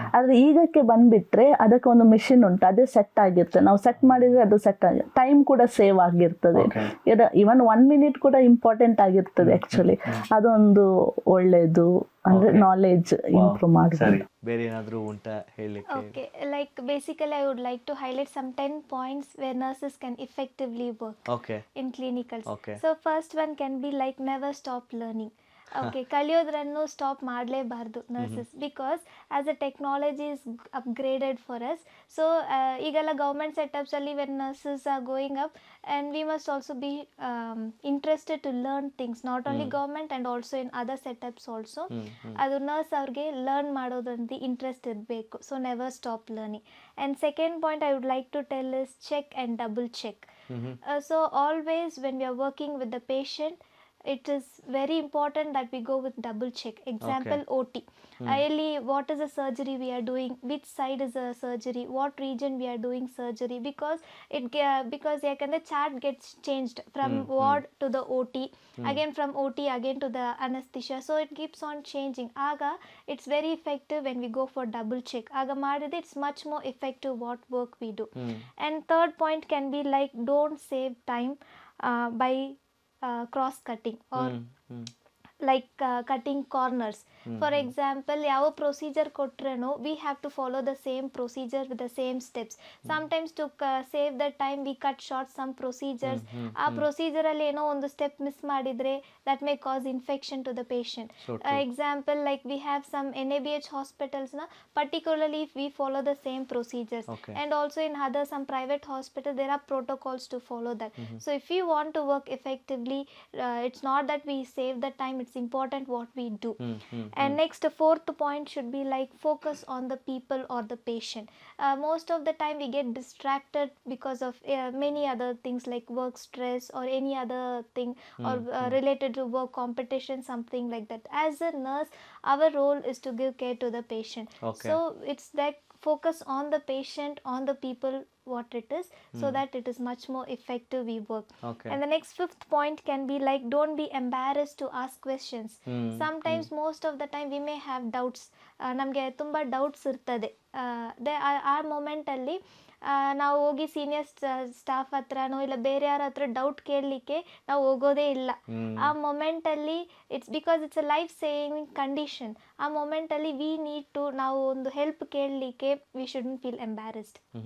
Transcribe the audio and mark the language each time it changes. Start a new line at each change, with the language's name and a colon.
Kannada: ಆದ್ರೆ ಈಗಕ್ಕೆ ಬಂದ್ಬಿಟ್ರೆ ಅದಕ್ಕೆ ಒಂದು ಮಿಷಿನ್ ಉಂಟು, ಅದೇ ಸೆಟ್ ಆಗಿರ್ತದೆ. ನಾವು ಸೆಟ್ ಮಾಡಿದ್ರೆ ಅದು ಸೆಟ್ ಆಗಿ ಟೈಮ್ ಕೂಡ ಸೇವ್ ಆಗಿರ್ತದೆ. ಇವನ್ 1 minute ಕೂಡ ಇಂಪಾರ್ಟೆಂಟ್ ಆಗಿರ್ತದೆ ಆಕ್ಚುಲಿ. ಅದೊಂದು ಒಳ್ಳೇದು, ಅಂದ್ರೆ ನಾಲೆಜ್ ಇಂಪ್ರೂವ್ ಮಾಡ್ತಾರೆ. ಬೇರೆ ಏನಾದರೂ ಉಂಟಾ ಹೇಳಲಿಕ್ಕೆ?
English: Okay, like basically I would like to highlight some 10 points where nurses can effectively work in clinicals. So first one can be like never stop learning. Okay,
Kannada: ಕಲಿಯೋದ್ರನ್ನು stop ಮಾಡಲೇಬಾರ್ದು nurses,
English: Because as a technology is upgraded for us. So
Kannada: ಈಗೆಲ್ಲ government ಸೆಟಪ್ಸಲ್ಲಿ
English: When nurses are going up and we must also be interested to learn things, not only government and also in other setups also.
Kannada: ಅದು nurse ಅವ್ರಿಗೆ learn ಮಾಡೋದ್ರಲ್ಲಿ interest ಇರಬೇಕು.
English: So never stop learning. And second point I would like to tell is check and double check. So always when we are working with the patient, it is very important that we go with double check. Example, OT. Really, what is the surgery we are doing? Which side is the surgery? What region we are doing surgery? Because the chart gets changed from ward to the OT, again from OT again to the anesthesia. So it keeps on changing. Aga, it's very effective when we go for double check.
Kannada: Aga madide,
English: it's much more effective what work we do. And third point can be like don't save time by cross cutting or like cutting corners. For example,
Kannada: ಯಾವ procedure ಕೊಟ್ರೇನು
English: we have to follow the same procedure with the same steps. Sometimes to save the time we cut short some procedures.
Kannada: ಆ ಪ್ರೊಸೀಜರಲ್ಲಿ ಏನೋ ಒಂದು step miss ಮಾಡಿದ್ರೆ
English: that may cause infection to the patient. Example, like we have some NABH hospitals na, particularly if we follow the same procedures. And also in other some private hospital there are protocols to follow that. So if you want to work effectively, it's not that we save the time, it's important what we do. And next, fourth point should be like focus on the people or the patient. Most of the time we get distracted because of many other things like work stress or any other thing or related to work competition, something like that. As a nurse, our role is to give care to the patient. So it's like focus on the patient, on the people, what it is, so that it is much more effective we work. And the next fifth point can be like don't be embarrassed to ask questions. Sometimes most of the time we may have doubts.
Kannada: ನಮಗೆ ತುಂಬ doubts ಇರ್ತದೆ. ಆ ಮೊಮೆಂಟಲ್ಲಿ ನಾವು ಹೋಗಿ senior staff ಹತ್ರನೋ ಇಲ್ಲ ಬೇರೆ ಯಾರ ಹತ್ರ ಡೌಟ್ ಕೇಳಲಿಕ್ಕೆ ನಾವು ಹೋಗೋದೇ ಇಲ್ಲ. ಆ ಮೊಮೆಂಟಲ್ಲಿ
English: It's because it's a life saving condition.
Kannada: ಆ ಮೊಮೆಂಟಲ್ಲಿ
English: we need to
Kannada: ನಾವು ಒಂದು ಹೆಲ್ಪ್ ಕೇಳಲಿಕ್ಕೆ
English: We shouldn't feel embarrassed.